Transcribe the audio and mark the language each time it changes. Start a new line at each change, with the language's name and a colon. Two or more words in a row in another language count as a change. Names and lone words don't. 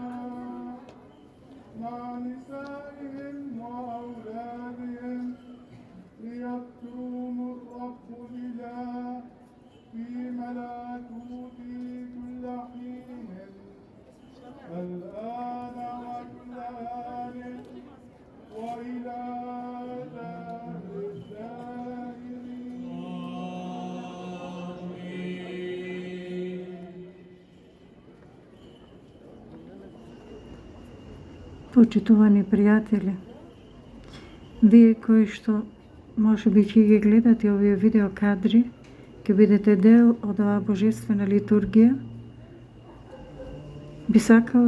Arabic: مع نسائهم وأولادهم ليذكرهم الرب الإله في ملكوت كل حين الآن وكل آن وإلى دار الدائرين.
Macedonian: Почитувани пријатели, вие кои што може би ќе ги гледате овие видеокадри, ќе бидете дел од оваа божествена литургија, би сакала